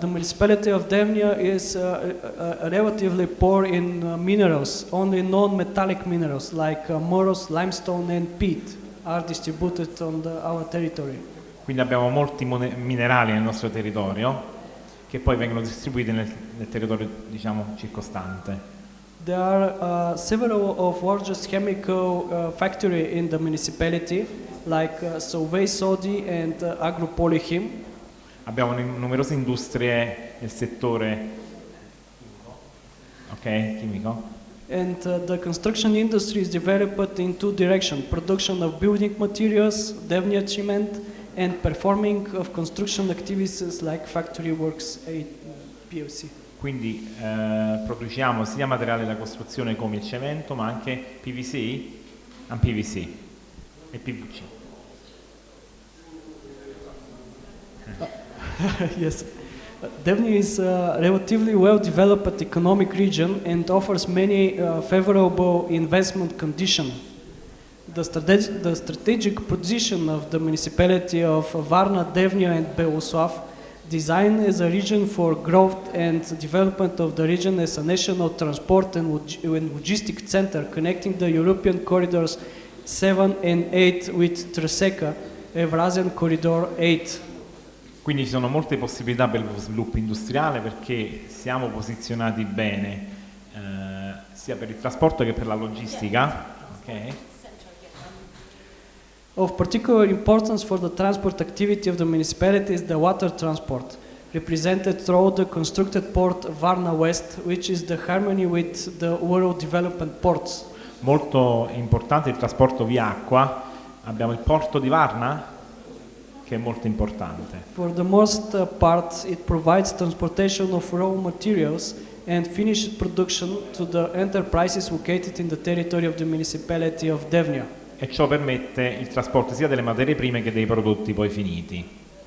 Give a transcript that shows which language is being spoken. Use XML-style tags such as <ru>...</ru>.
<en>The municipality of Devnya is relatively poor in minerals. Only non-metallic minerals like moros, limestone and peat are distributed on our territory.</en> <it>Quindi abbiamo molti minerali nel nostro territorio che poi vengono distribuiti nel territorio, circostante.</it> <en>There are several of largest chemical factory in the municipality, like Solvay Sodi and Agropolychem.</en> <it>Abbiamo numerose industrie nel settore chimico.</it> <en>And the construction industry is developed in two directions: production of building materials, Devnya cement, and performing of construction activities like factory works at PLC.</en> <it>Quindi produciamo sia materiale da costruzione come il cemento, ma anche PVC e PVC.</it> <en>Yes. Devnya is a relatively well-developed economic region and offers many favorable investment conditions. The strategic position of the municipality of Varna, Devnya and Beloslav, designed as a region for growth and development of the region as a national transport and logistic center connecting the European corridors 7 and 8 with Treseca, Eurasian Corridor 8.</en> <it>Quindi ci sono molte possibilità per lo sviluppo industriale perché siamo posizionati bene sia per il trasporto che per la logistica.</it> <en>Okay? Of particular importance for the transport activity of the municipality is the water transport, represented through the constructed port Varna West, which is the harmony with the world development ports.</en> <it>Molto importante il trasporto via acqua. Abbiamo il porto di Varna, che è molto importante.</it> <en>For the most part, it provides transportation of raw materials and finished production to the enterprises located in the territory of the municipality of Devnya.</en> <it>E ciò permette il trasporto sia delle materie prime che dei prodotti poi finiti.</it>